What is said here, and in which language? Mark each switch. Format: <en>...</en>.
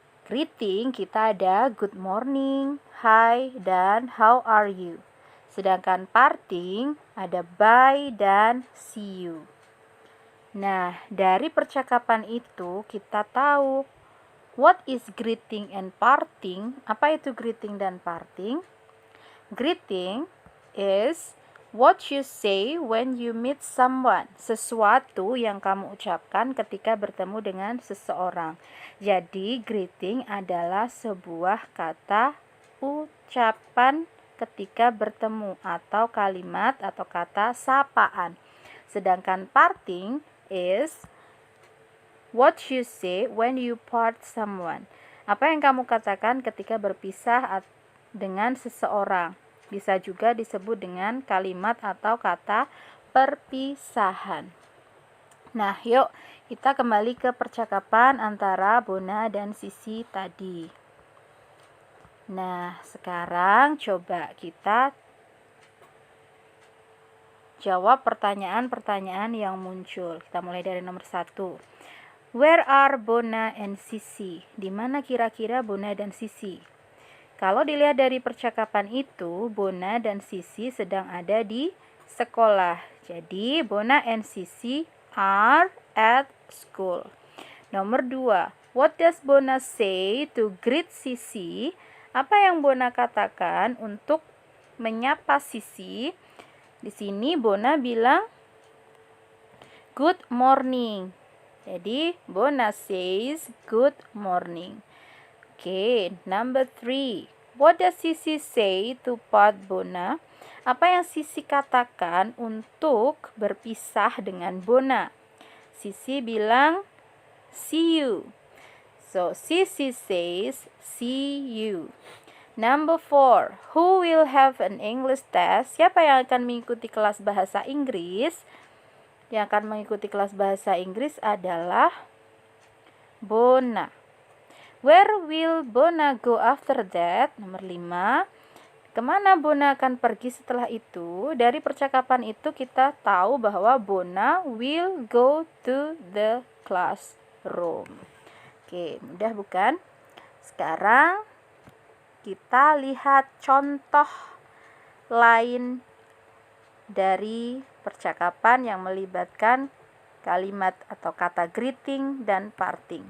<id>Greeting kita ada good morning, hi, dan</id> <en>how are you.</en> <id>Sedangkan parting ada bye dan see you. Nah, dari percakapan itu kita tahu</id> <en>what is greeting and parting.</en> <id>Apa itu greeting dan parting?</id> <en>Greeting is what you say when you meet someone.</en> <id>Sesuatu yang kamu ucapkan ketika bertemu dengan seseorang. Jadi, greeting adalah sebuah kata ucapan ketika bertemu atau kalimat atau kata sapaan. Sedangkan</id> <en>parting is what you say when you part someone.</en> <id>Apa yang kamu katakan ketika berpisah dengan seseorang. Bisa juga disebut dengan kalimat atau kata perpisahan. Nah, yuk kita kembali ke percakapan antara Bona dan Sisi tadi. Nah, sekarang coba kita jawab pertanyaan-pertanyaan yang muncul. Kita mulai dari nomor 1.</id> <en>Where are Bona and Sisi?</en> <id>Di mana kira-kira Bona dan Sisi? Kalau dilihat dari percakapan itu, Bona dan Sisi sedang ada di sekolah.</id> <en>Jadi, Bona and Sisi are at school.</en> <id>Nomor 2.</id> <en>What does Bona say to greet Sisi?</en> <id>Apa yang Bona katakan untuk menyapa Sisi? Di sini Bona bilang good morning.</id> <en>Jadi, Bona says good morning. Okay, number 3. What does Sisi say to part Bona?</en> <id>Apa yang Sisi katakan untuk berpisah dengan Bona? Sisi bilang,</id> <en>see you. So, Sisi says, see you. Number 4. Who will have an English test?</en> <id>Siapa yang akan mengikuti kelas bahasa Inggris? Yang akan mengikuti kelas bahasa Inggris adalah Bona.</id> <en>Where will Bona go after that?</en> <id>Nomor 5. Kemana Bona akan pergi setelah itu? Dari percakapan itu kita tahu bahwa</id> <en>Bona will go to the classroom.</en> <id>Oke, mudah bukan? Sekarang kita lihat contoh lain dari percakapan yang melibatkan kalimat atau kata greeting dan parting.</id>